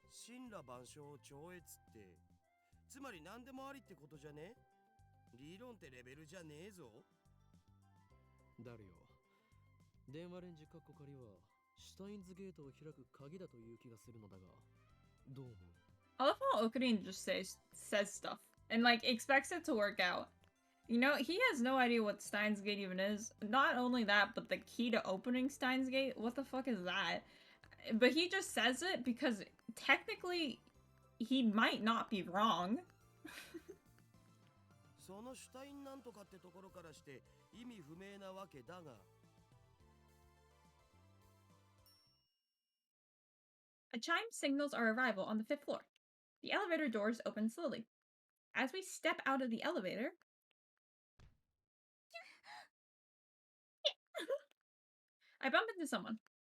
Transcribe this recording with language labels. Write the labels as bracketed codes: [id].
[ja] 神羅万象を超越ってつまり何でもありってことじゃね？理論ってレベルじゃねえぞ。ダルよ、電話レンジカッコ仮はシュタインズゲートを開く鍵だという気がするのだが。どう思う？ [en] I love how Okarin just says stuff and like expects it to work out. You know, he has no idea what Steins Gate even is. Not only that, but the key to opening Steins Gate, what the fuck is that? But he just says it because technically he might not be wrong. [ja] そのシュタインなんとかってところからして意味不明なわけだが。 [en] A chime signals our arrival on the 5th floor. The elevator doors open slowly. As we step out of the elevator, I bump into someone.